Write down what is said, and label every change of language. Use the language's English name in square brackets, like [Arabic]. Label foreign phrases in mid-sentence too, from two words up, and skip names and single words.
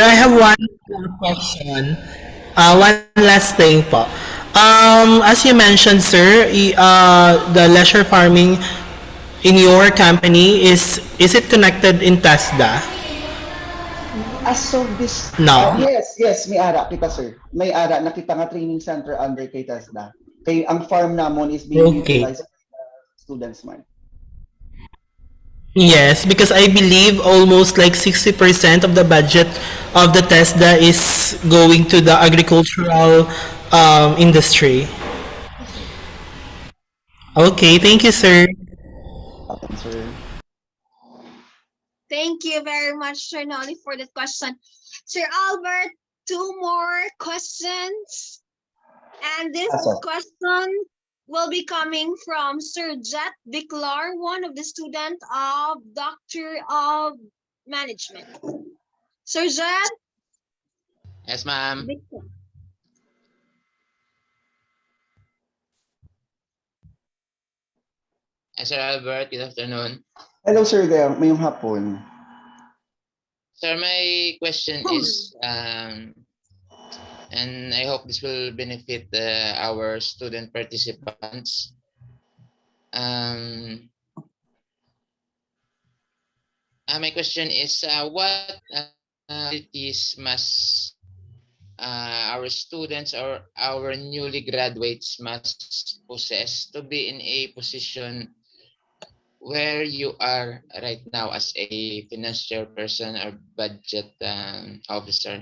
[English] I have one more question. One last thing po. As you mentioned, sir, the leisure farming in your company is it connected in TESDA? As of this, No. yes, [Hiligaynon] may ara kita, sir. May ara nakita nga [English] training center under [Hiligaynon] kay TESDA. Kay ang farm namon [English] is being Okay. utilized by students man. Yes, because I believe almost like 60% of the budget of the TESDA is going to the agricultural industry. Yes, sir. Okay, thank you, sir. Welcome, sir. Thank you very much, Sir Nolly, for that question. Sir Albert, two more questions. And this Yes, sir. question will be coming from Sir Jet Viclar, one of the students of Doctor of Management. Sir Jet? Yes, ma'am. Sir Albert, good afternoon. Hello, sir. [Hiligaynon] Mayong hapon. [English] Sir, my question is, and I hope this will benefit our student participants. My question is, what qualities must our students or our newly graduates must possess to be in a position where you are right now as a financial person or budget officer?